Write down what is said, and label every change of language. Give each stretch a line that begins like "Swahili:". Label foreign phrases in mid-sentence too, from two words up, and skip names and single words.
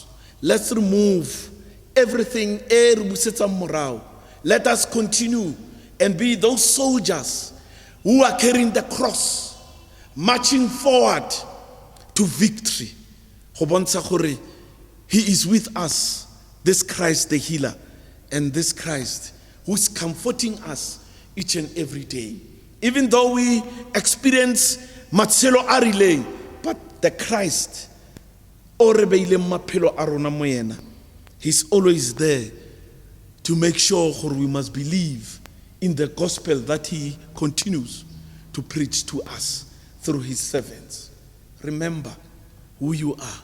English: Let's remove everything. Let us continue and be those soldiers who are carrying the cross, marching forward to victory. He is with us, this Christ the healer, and this Christ who is comforting us each and every day. Even though we experience
Tswana: matshelo a rileng,
English: but the Christ, he's always there to make sure we must believe in the gospel that he continues to preach to us through his servants. Remember who you are.